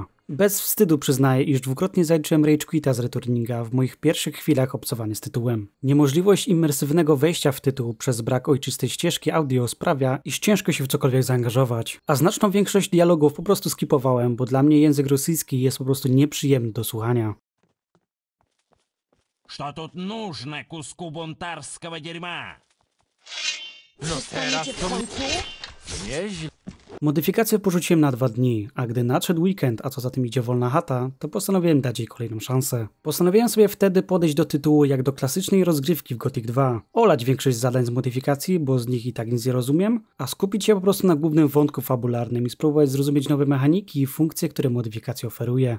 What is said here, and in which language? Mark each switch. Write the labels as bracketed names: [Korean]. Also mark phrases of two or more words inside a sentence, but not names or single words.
[Polish] Bez wstydu przyznaję, iż dwukrotnie zaliczyłem [English] Rage Quita [Polish] z Returninga w moich pierwszych chwilach obcowania z tytułem. Niemożliwość imersywnego wejścia w tytuł przez brak ojczystej ścieżki audio sprawia, iż ciężko się w cokolwiek zaangażować. A znaczną większość dialogów po prostu skipowałem, bo dla mnie język rosyjski jest po prostu nieprzyjemny do słuchania. [Russian] Что тут нужно куску бунтарского дерьма? [Polish] Przestaniecie w końcu? Modyfikację porzuciłem na 2 dni, a gdy nadszedł weekend, a co za tym idzie wolna chata, to postanowiłem dać jej kolejną szansę. Postanowiłem sobie wtedy podejść do tytułu jak do klasycznej rozgrywki w Gothic 2, olać większość zadań z modyfikacji, bo z nich i tak nic nie rozumiem, a skupić się po prostu na głównym wątku fabularnym i spróbować zrozumieć nowe mechaniki i funkcje, które modyfikacja oferuje.